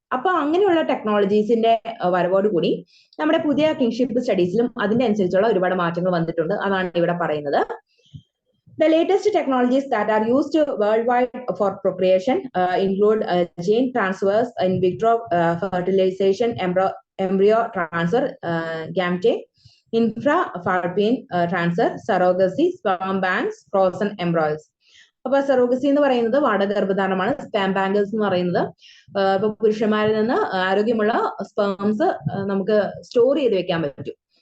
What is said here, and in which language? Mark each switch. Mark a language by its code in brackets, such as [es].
[ml] അപ്പൊ അങ്ങനെയുള്ള ടെക്നോളജീസിന്റെ വരവോടുകൂടി നമ്മുടെ പുതിയ കിങ്ഷിപ്പ് സ്റ്റഡീസിലും അതിന്റെ അനുസരിച്ചുള്ള ഒരുപാട് മാറ്റങ്ങൾ വന്നിട്ടുണ്ട്. അതാണ് ഇവിടെ പറയുന്നത്. [en] The latest technologies that are used worldwide for procreation include gene transfers, in vitro fertilization, embryo transfer, gamete, intrafallopian transfer, surrogacy, sperm banks, frozen embryos. [ml] അപ്പൊ സറോഗസി എന്ന് പറയുന്നത് വാടകഗർഭധാരണമാണ്. സ്പേം ബാങ്കേഴ്സ് എന്ന് പറയുന്നത് ഇപ്പൊ പുരുഷന്മാരിൽ നിന്ന് ആരോഗ്യമുള്ള സ്പേംസ് നമുക്ക് സ്റ്റോർ ചെയ്ത് വെക്കാൻ പറ്റും.